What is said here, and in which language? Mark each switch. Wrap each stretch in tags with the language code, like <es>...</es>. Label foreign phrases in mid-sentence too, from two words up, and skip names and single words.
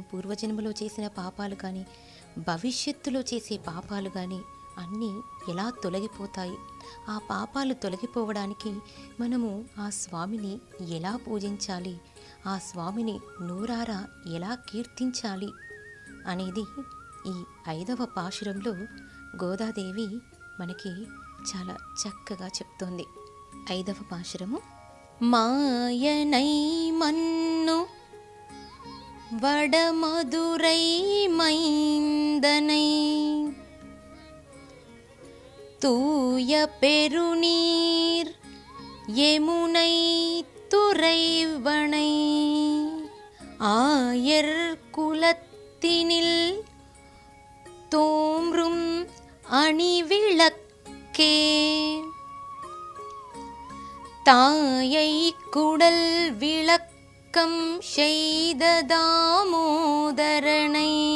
<te>పూర్వజన్మలో చేసిన పాపాలు కానీ భవిష్యత్తులో చేసే పాపాలు కానీ అన్నీ ఎలా తొలగిపోతాయి, ఆ పాపాలు తొలగిపోవడానికి మనము ఆ స్వామిని ఎలా పూజించాలి, ఆ స్వామిని నూరారా ఎలా కీర్తించాలి అనేది ఈ 5వ పాశురంలో గోదాదేవి మనకి చాలా చక్కగా చెప్తోంది. 5వ పాశురము:</te> <ta>மாயனை மன்னு வடமதுரை மைந்தனை தூய பெருநீர் யமுனை துறைவனை ஆயர் குலத்தினில் தோன்றும் அணிவிளக்கே தாயை குடல் விளக்கம் செய்த தாமோதரனை</ta>